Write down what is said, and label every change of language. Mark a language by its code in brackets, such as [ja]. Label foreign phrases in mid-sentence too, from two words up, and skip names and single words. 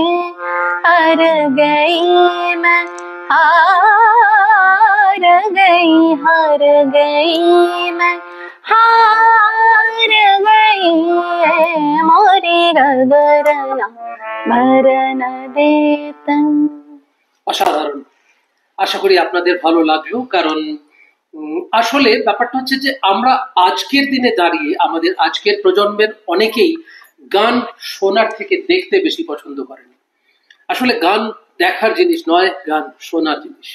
[hi] हार गई मैं, हार गई, हार गई मैं, हार गई। मोरी गगरना भरन देता। [bn] অসাধারণ। আশা করি আপনাদের ভালো লাগলো, কারণ আসলে ব্যাপারটা হচ্ছে যে আমরা আজকের দিনে দাঁড়িয়ে আমাদের আজকের প্রজন্মের অনেকেই গান শোনার থেকে দেখতে বেশি পছন্দ করেন। আসলে গান দেখার জিনিস নয়, গান শোনার জিনিস।